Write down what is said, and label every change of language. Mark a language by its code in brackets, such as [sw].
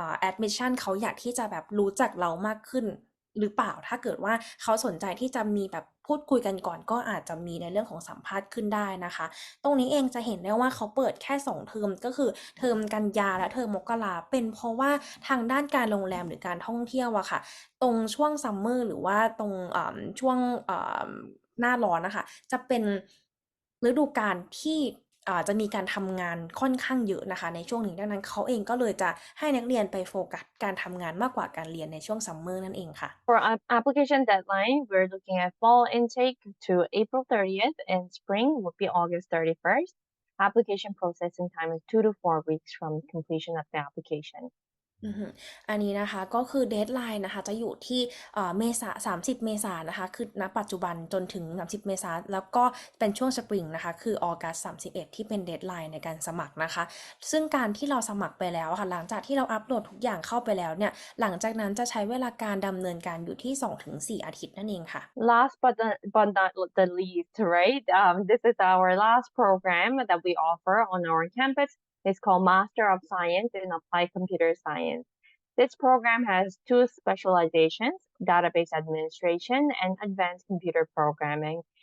[th] admission เขาอยากที่จะแบบรู้จักเรามากขึ้นหรือเปล่าถ้าเกิดว่าเขาสนใจที่จะมีแบบพูดคุยกันก่อนก็อาจจะมีในเรื่องของสัมภาษณ์ขึ้นได้นะคะตรงนี้เองจะเห็นได้ว่าเขาเปิดแค่2เทอมก็คือเทอมกันยาและเทอมมกราเป็นเพราะว่าทางด้านการโรงแรมหรือการท่องเที่ยวอะค่ะตรงช่วงซัมเมอร์หรือว่าตรงช่วง หน้าร้อนนะคะจะเป็นฤดูกาลที่จะมีการทำงานค่อนข้างเยอะนะคะในช่วงนี้ดังนั้นเขาเองก็เลยจะให้นักเรียนไปโฟกัสการทำงานมากกว่าการเรียนในช่วงซัมเมอร์นั่นเองค่ะ [en] For application deadline, we're looking at fall intake to April 30th and spring would be August 31st. Application processing time is 2 to 4 weeks from completion of the application. [th] อันนี้นะคะก็คือเดดไลน์นะคะจะอยู่ที่เมษา30เมษายนนะคะคือณปัจจุบันจนถึง30เมษายนแล้วก็เป็นช่วงสปริงนะคะคือออกัส31ที่เป็นเดดไลน์ในการสมัครนะคะซึ่งการที่เราสมัครไปแล้วค่ะหลังจากที่เราอัปโหลดทุกอย่างเข้าไปแล้วเนี่ยหลังจากนั้นจะใช้เวลาการดำเนินการอยู่ที่ 2-4 อาทิตย์นั่นเองค่ะ [en] Last but not the least, right? This is our last program that we offer on our campus. It's called Master of Science in Applied Computer Science. This program has 2 specializations, database administration and advanced computer programming.